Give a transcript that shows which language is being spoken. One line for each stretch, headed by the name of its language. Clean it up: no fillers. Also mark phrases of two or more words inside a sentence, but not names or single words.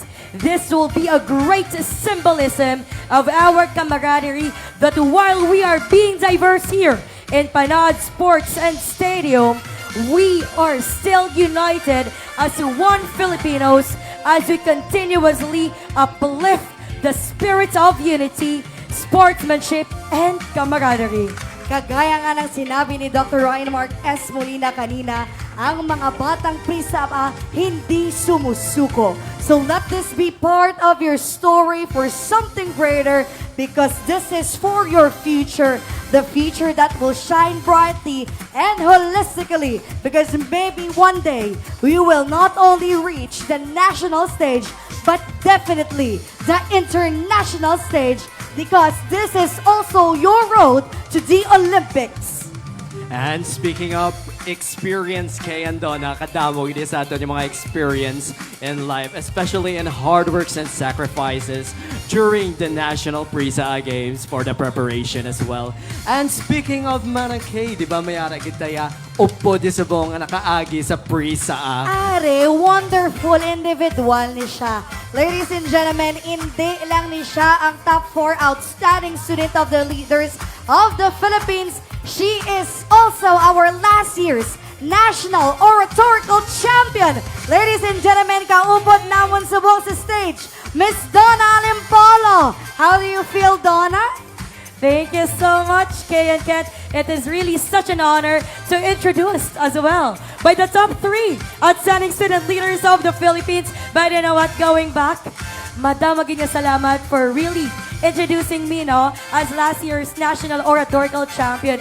English: This will be a great symbolism of our camaraderie that while we are being diverse here in Panad Sports and Stadium, we are still united as one Filipinos as we continuously uplift the spirit of unity, sportsmanship, and camaraderie.
Filipino: Kagaya nga ng sinabi ni Dr. Ryan Mark S. Molina kanina, ang mga batang Prisaa hindi sumusuko.
English: So let this be part of your story for something greater, because this is for your future, the future that will shine brightly and holistically, because maybe one day we will not only reach the national stage, but definitely the international stage, because this is also your road to the Olympics. And speaking of experience, Kay and Donna,
Hiligaynon: kadamo ini sa atin yung mga
English: experience in life, especially in hard works and sacrifices during the National Prisaa Games for the preparation as well. And speaking of
Hiligaynon: manang Kay, di ba mayara kita ya upo di subong nga nakaagi sa Prisaa? Are,
English: wonderful individual
Hiligaynon: ni siya.
English: Ladies and gentlemen,
Hiligaynon: hindi lang ni siya ang
English: top 4 outstanding student of the leaders of the Philippines. She is also our last year's National Oratorical Champion. Ladies and gentlemen,
Hiligaynon: kaumpod namon subong sa stage, Miss Donna Alimpolo.
English: How do you feel, Donna? Thank you so much, Kay and Kat. It is really such an honor to introduce as well by the top 3 outstanding student leaders of the Philippines. But you know what, going back, Madam Maginya salamat for really introducing me as last year's National Oratorical Champion.